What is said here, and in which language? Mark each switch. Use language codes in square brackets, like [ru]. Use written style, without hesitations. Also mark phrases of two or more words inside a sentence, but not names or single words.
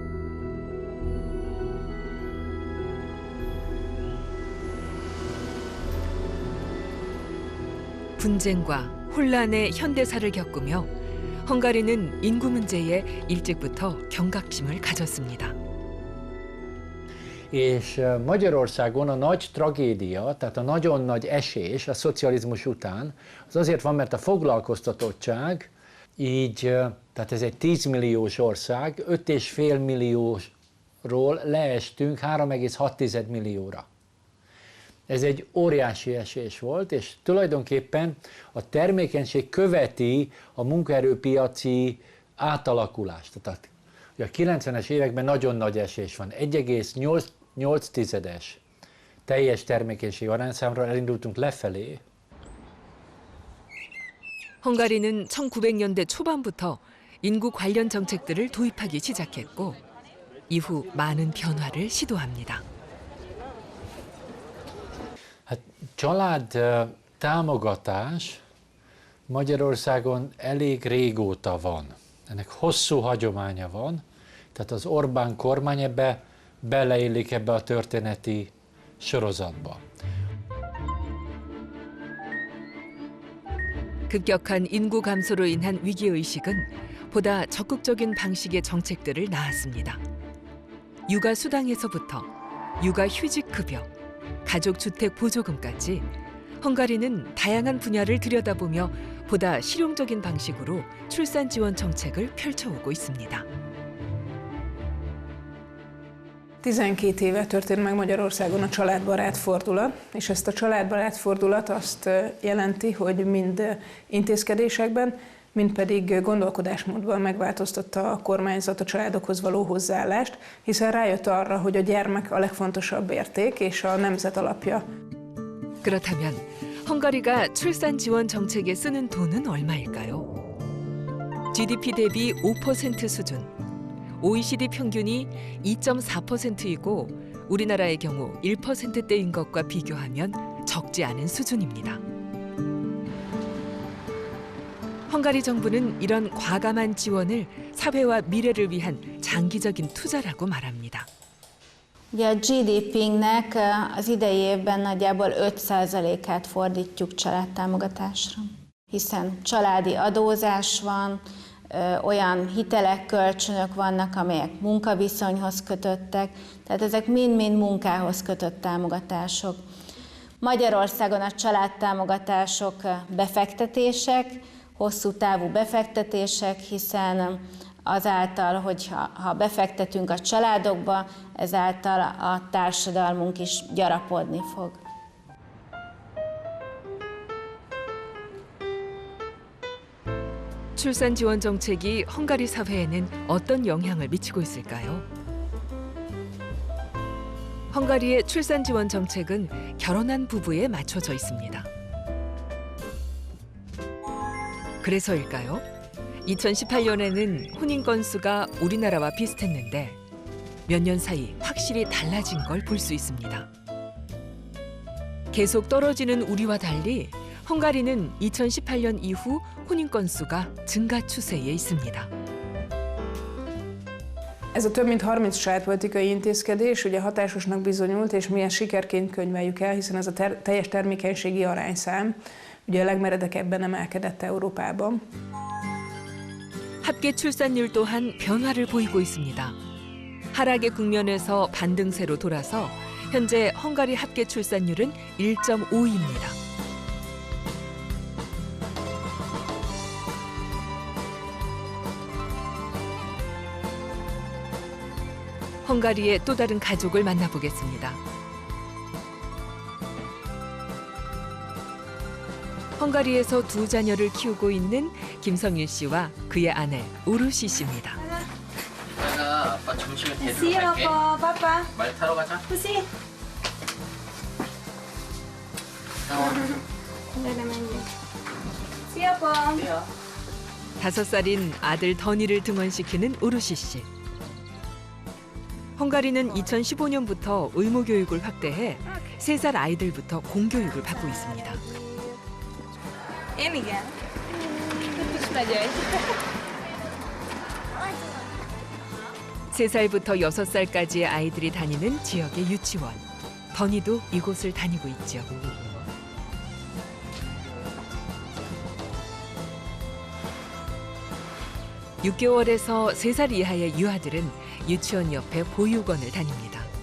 [ko] 분쟁과 혼란의 현대사를 겪으며 헝가리는 인구 문제에 일찍부터 경각심을 가졌습니다. [hu] És Magyarországon a nagy tragédia, tehát a nagyon nagy esés a szocializmus után, az azért van, mert a foglalkoztatottság így, tehát ez egy 10 milliós ország, 5,5 millióról leestünk 3,6 millióra. Ez egy óriási esés volt, és tulajdonképpen a termékenység követi a munkaerőpiaci átalakulást. Tehát a 90-es években nagyon nagy esés van, 1,8 teljes termékenység arányszámra elindultunk lefelé. [ko] 헝가리는 1900년대 초반부터 인구 관련 정책들을 도입하기 시작했고 이후 많은 변화를 시도합니다. [hu] Hát család támogatás Magyarországon elég régóta van. Ennek hosszú hagyománya van, tehát az Orbán kormány beleillik ebbe a történeti sorozatba. [ko] 급격한 인구 감소로 인한 위기의식은 보다 적극적인 방식의 정책들을 낳았습니다. 육아수당에서부터 육아휴직급여, 가족주택 보조금까지 헝가리는 다양한 분야를 들여다보며 보다 실용적인 방식으로 출산 지원 정책을 펼쳐오고 있습니다. [hu] 12 éve történt meg Magyarországon a családbarát fordulat, és ezt a családbarát fordulat azt jelenti, hogy mind intézkedésekben, mind pedig gondolkodásmódban megváltoztatta a kormányzat a családokhoz való hozzáállást, hiszen rájött arra, hogy a gyermek a legfontosabb érték és a nemzet alapja. [ko] 그렇다면 헝가리가 출산 지원 정책에 쓰는 돈은 얼마일까요? GDP 대비 5% 수준, OECD 평균이 2.4%이고 우리나라의 경우 1%대인 것과 비교하면 적지 않은 수준입니다. 헝가리 정부는 이런 과감한 지원을 사회와 미래를 위한 장기적인 투자라고 말합니다. [hu] Ugye a GDP-nek az idei évben nagyjából 5%-át fordítjuk családtámogatásra, hiszen családi adózás van, olyan hitelek, kölcsönök vannak, amelyek munkaviszonyhoz kötöttek, tehát ezek mind-mind munkához kötött támogatások. Magyarországon a családtámogatások befektetések, hosszú távú befektetések, hiszen azáltal, hogyha befektetünk a családokba, ezáltal a társadalmunk is gyarapodni fog. [ko] 출산 지원 정책이 헝가리 사회에는 어떤 영향을 미치고 있을까요? 헝가리의 출산 지원 정책은 결혼한 부부에 맞춰져 있습니다. 그래서일까요? 2018년에는 혼인 건수가 우리나라와 비슷했는데 몇 년 사이 확실히 달라진 걸 볼 수 있습니다. 계속 떨어지는 우리와 달리 헝가리는 2018년 이후 혼인 건수가 증가 추세에 있습니다. [hu] Ez a több mint 30 családpolitikai intézkedés ugye hatásosnak bizonyult, és milyen sikerként könyveljük el, hiszen ez a teljes termékenységi arányszám ugye a legmeredekebben emelkedett Európában. [ko] 합계 출산율 또한 변화를 보이고 있습니다. 하락의 국면에서 반등세로 돌아서 현재 헝가리 합계 출산율은 1.5입니다. 헝가리의 또 다른 가족을 만나보겠습니다. 헝가리에서 두 자녀를 키우고 있는 김성일 씨와 그의 아내 오루시 씨입니다. 내가 아빠 점심에 데리러 [en] See you, [ko] 갈게. Papa. 말 타러 가자. [en] Pussy. See you, Papa. [ko] 5살인 아들 더니를 등원시키는 오루시 씨. 헝가리는 2015년부터 의무 교육을 확대해 3살 아이들부터 공교육을 받고 있습니다. [hu] Én igen. Is megyek. [ko] 3살부터 6살까지의 아이들이 다니는 지역의 유치원. 더니도 이곳을 다니고 있죠. (6개월에서) 3살 이하의 유아들은 유치원 옆에 보육원을 다닙니다.